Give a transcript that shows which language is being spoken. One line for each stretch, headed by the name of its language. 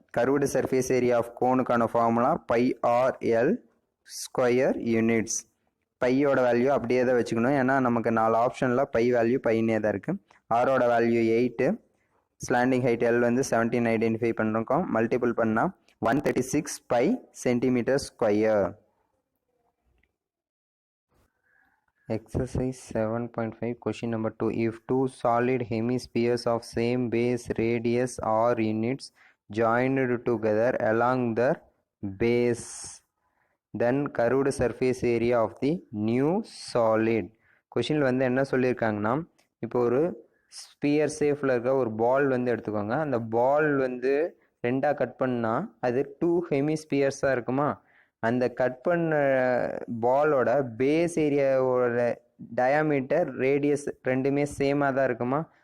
English: Curved surface area of கோனுக்கான formula pi r l square units.
Tamil: பையோட value அப்படியே தான் வச்சுக்கணும். ஏன்னா நமக்கு 4 ஆப்ஷனில் பை வேல்யூ பையனே தான் இருக்குது. ஆரோட வேல்யூ 8, ஸ்லாண்டிங் ஹைட் எல் வந்து 17 ஐடென்டிஃபை பண்ணிருக்கோம்.
English: Multiple பண்ணால் 136 pi centimetre square. Exercise 7.5 question number 2. If two solid hemispheres of same base radius or units joined together along their base, then curved surface area of the new solid.
Tamil: கொஷினில் வந்து என்ன சொல்லியிருக்காங்கன்னா, இப்போ ஒரு sphere ஷேப்பில் இருக்க ஒரு பால் வந்து எடுத்துக்கோங்க. அந்த பால் வந்து ரெண்டாக கட் பண்ணால் அது 2 ஹெமிஸ்பியர்ஸாக இருக்குமா? அந்த கட் பண்ண பாலோட பேஸ் ஏரியாவோட டயாமீட்டர் ரேடியஸ் ரெண்டுமே சேமாக தான் இருக்குமா?